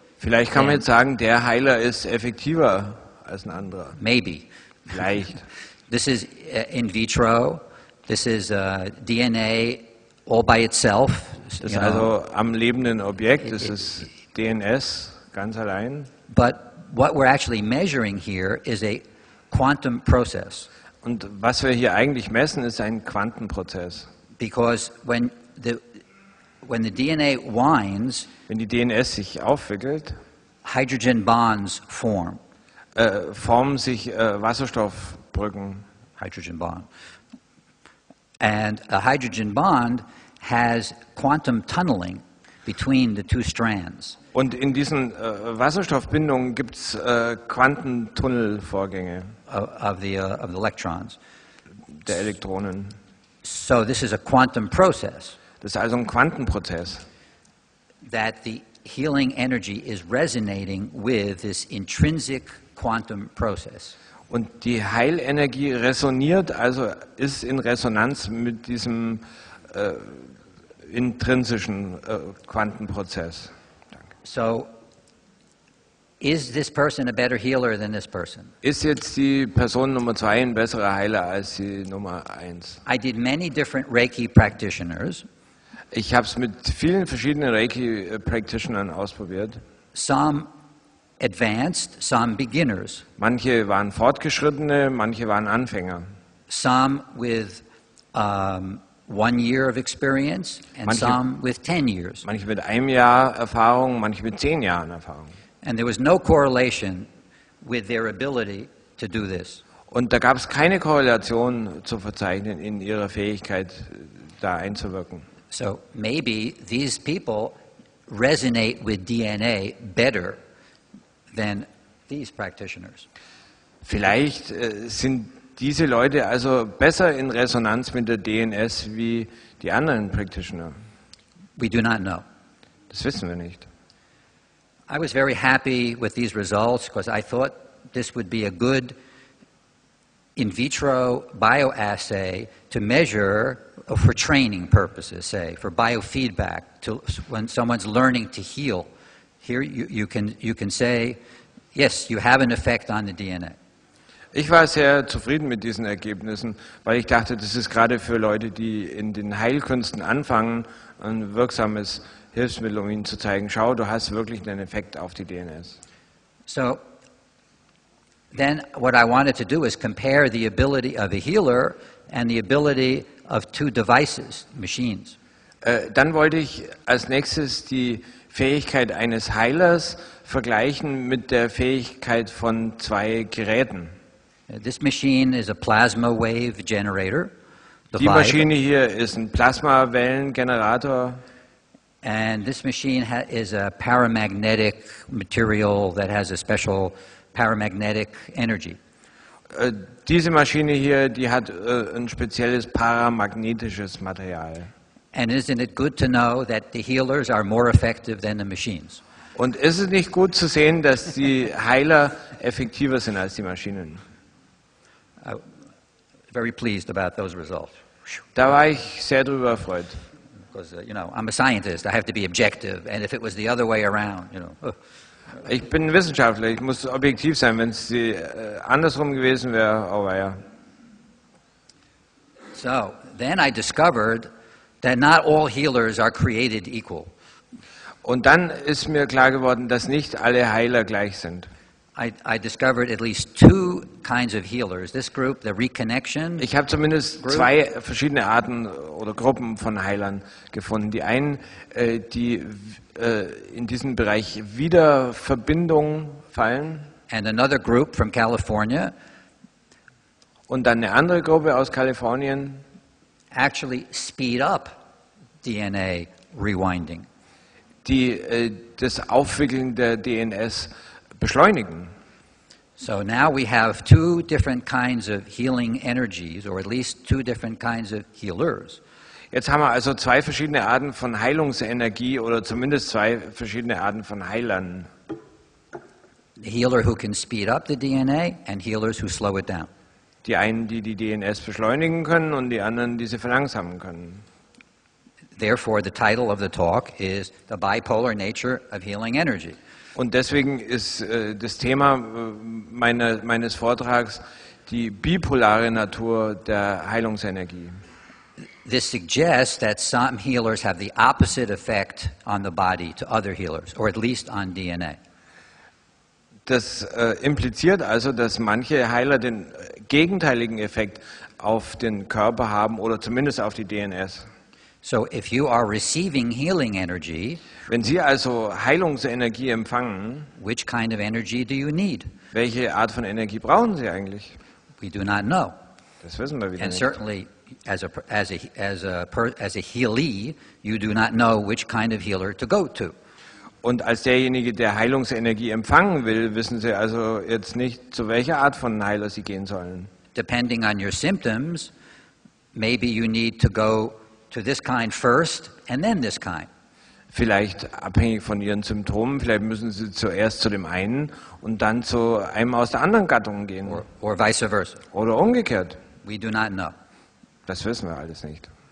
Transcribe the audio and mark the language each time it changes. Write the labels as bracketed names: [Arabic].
[German] Vielleicht kann man jetzt sagen, der Heiler ist effektiver als ein anderer. [English] Maybe. [German] Vielleicht. [English] This is in vitro. This is DNA all by itself. [German] Das ist also am lebenden Objekt, das ist DNS ganz allein. [English] But what we're actually measuring here is a quantum process. [German] Und was wir hier eigentlich messen, ist ein Quantenprozess. [English] Because when the DNA winds, [German] Wenn die DNS sich aufwickelt, [English] hydrogen bonds form. [German] formen sich Wasserstoffbrücken. [English] Hydrogen bond. And a hydrogen bond has quantum tunneling between the two strands. [German] Und in diesen Wasserstoffbindungen gibt es Quantentunnelvorgänge [English] of the electrons. [German] der Elektronen. [English] So this is a quantum process [German] Das ist also ein Quantenprozess, [English] that the healing energy is resonating with this intrinsic quantum process. [German] und die Heilenergie resoniert, also ist in Resonanz mit diesem intrinsischen Quantenprozess. [English] So is this person a better healer than this person? [German] Ist jetzt die Person Nummer 2 ein besserer Heiler als die Nummer 1? [English] I did many different Reiki practitioners. [German] Ich habe es mit vielen verschiedenen Reiki-Practitionern ausprobiert. [English] Some advanced, some beginners. [German] Manche waren Fortgeschrittene, manche waren Anfänger. [English] Some with 1 year of experience and some with 10 years. [German] Manche mit 1 Jahr Erfahrung, manche mit 10 Jahren Erfahrung. [English] And there was no correlation with their ability to do this. [German] Und da gab es keine Korrelation zu verzeichnen in ihrer Fähigkeit, da einzuwirken. [English] So maybe these people resonate with DNA better than these practitioners. [German] Vielleicht sind diese Leute also besser in Resonanz mit der DNS wie die anderen Practitioner. [English] We do not know. [German] Das wissen wir nicht. [English] I was very happy with these results because I thought this would be a good in vitro bioassay to measure for training purposes, say, for biofeedback, to, when someone's learning to heal. Here you can say, yes, you have an effect on the DNA. [German] Ich war sehr zufrieden mit diesen Ergebnissen, weil ich dachte, das ist gerade für Leute, die in den Heilkünsten anfangen, ein wirksames Hilfsmittel, um ihnen zu zeigen, schau, du hast wirklich einen Effekt auf die DNS. [English] So then what I wanted to do is compare the ability of a healer and the ability of 2 devices, machines. [German] Dann wollte ich als nächstes die Fähigkeit eines Heilers vergleichen mit der Fähigkeit von 2 Geräten. [English] This machine is a plasma wave generator. [German] Die Maschine hier ist ein Plasmawellengenerator. [English] And this machine is a paramagnetic material that has a special paramagnetic energy. [German] Diese Maschine hier, die hat ein spezielles paramagnetisches Material. [English] And isn't it good to know that the healers are more effective than the machines? [German] Und ist es nicht gut zu sehen, dass die Heiler effektiver sind als die Maschinen? [English] Very pleased about those results. [German] Da war ich sehr drüber erfreut. [English] Because, I'm a scientist. I have to be objective. And if it was the other way around, [German] Ich bin Wissenschaftler, ich muss objektiv sein. Wenn es andersrum gewesen wäre, oh ja. [English] So, then I discovered that not all healers are created equal. [German] Und dann ist mir klar geworden, dass nicht alle Heiler gleich sind. [English] I discovered at least 2 kinds of healers. This group, the reconnection. [German] Ich habe zumindest 2 verschiedene Arten oder Gruppen von Heilern gefunden. Die einen, die in diesen Bereich Wiederverbindung fallen. [English] And another group from California. [German] Und dann eine andere Gruppe aus Kalifornien. [English] Actually speed up DNA rewinding. [German] Die das Aufwickeln der DNS beschleunigen. [English] So now we have 2 different kinds of healing energies, or at least 2 different kinds of healers. [German] Jetzt haben wir also 2 verschiedene Arten von Heilungsenergie oder zumindest 2 verschiedene Arten von Heilern. [English] The healer who can speed up the DNA and healers who slow it down. [German] Die einen, die die DNS beschleunigen können und die anderen, die sie verlangsamen können. [English] Therefore, the title of the talk is The Bipolar Nature of Healing Energy. [German] Und deswegen ist das Thema meines Vortrags die bipolare Natur der Heilungsenergie. [English] This suggests that some healers have the opposite effect on the body to other healers, or at least on DNA. [German] Das impliziert also, dass manche Heiler den gegenteiligen Effekt auf den Körper haben oder zumindest auf die DNS. [English] So if you are receiving healing energy, [German] wenn Sie also Heilungsenergie empfangen, [English] which kind of energy do you need? [German] Welche Art von Energie brauchen Sie eigentlich? [English] We do not know. [German] Das wissen wir wieder [English] And [German] nicht. [English] certainly as a healee, you do not know which kind of healer to go to. [German] Und als derjenige, der Heilungsenergie empfangen will, wissen Sie also jetzt nicht, zu welcher Art von Heiler Sie gehen sollen. [English] Depending on your symptoms, maybe you need to go to this kind first and then this kind. [German] Vielleicht abhängig von Ihren Symptomen, vielleicht müssen Sie zuerst zu dem einen und dann zu einem aus der anderen Gattung gehen. [English] Or vice versa. [German] Oder umgekehrt. [English] We do not know. [German] Das wissen wir alles nicht.